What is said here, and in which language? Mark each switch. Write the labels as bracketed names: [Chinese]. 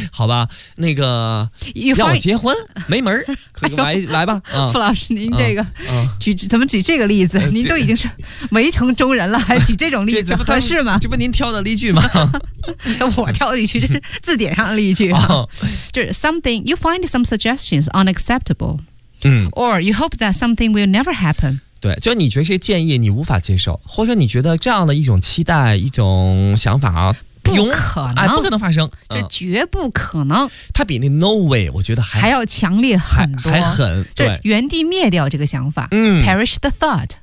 [Chinese] 好吧，那个要我结婚没门儿，可以来、哎、来吧。傅老师，您这个、嗯、怎么举这个例子？您都已经是围城中人了，还举这种例子合适吗？这不您挑的例句吗？我挑的例句，这是字典上的例句、哦。 [English] 就是 something you find some suggestions unacceptable，嗯，or you hope that something will never happen。 [Chinese] 对，就你觉得这建议你无法接受，或者你觉得这样的一种期待一种想法不可能、哎、不可能发生，这绝不可能、嗯、它比那 no way 我觉得还要强烈很多，还狠，就原地灭掉这个想法、嗯、 [English] perish the thought、